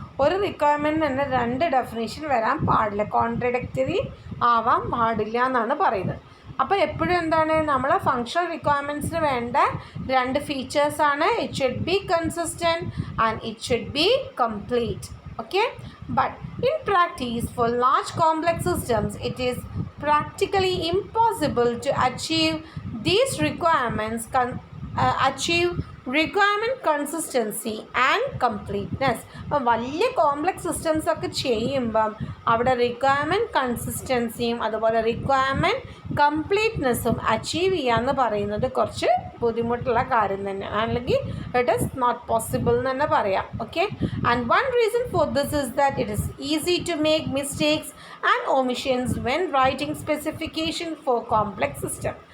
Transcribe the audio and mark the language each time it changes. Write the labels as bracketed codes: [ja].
[ml] ഒരു റിക്വയർമെൻറ്റിന് തന്നെ 2 ഡെഫിനേഷൻ വരാൻ പാടില്ല, കോൺട്രഡിക്റ്ററി ആവാൻ പാടില്ല എന്നാണ് പറയുന്നത്. അപ്പോൾ എപ്പോഴും എന്താണ് നമ്മൾ ഫങ്ഷണൽ റിക്വയർമെൻറ്റ്സിന് വേണ്ട 2 ഫീച്ചേഴ്സാണ് [en] It should be consistent and it should be complete. Okay, but in practice for large complex systems it is practically impossible to achieve these requirements achieve requirement consistency and completeness. [ml] അപ്പോൾ വലിയ complex systems ഒക്കെ ചെയ്യുമ്പം അവിടെ requirement കൺസിസ്റ്റൻസിയും അതുപോലെ requirement കംപ്ലീറ്റ്നെസ്സും achieve ചെയ്യാന്ന് പറയുന്നത് കുറച്ച് ബുദ്ധിമുട്ടുള്ള കാര്യം തന്നെയാണ്, അല്ലെങ്കിൽ [en] it is not possible [ml] എന്ന് തന്നെ പറയാം. [en] Okay, and one reason for this is that it is easy to make mistakes and omissions when writing specification for complex system.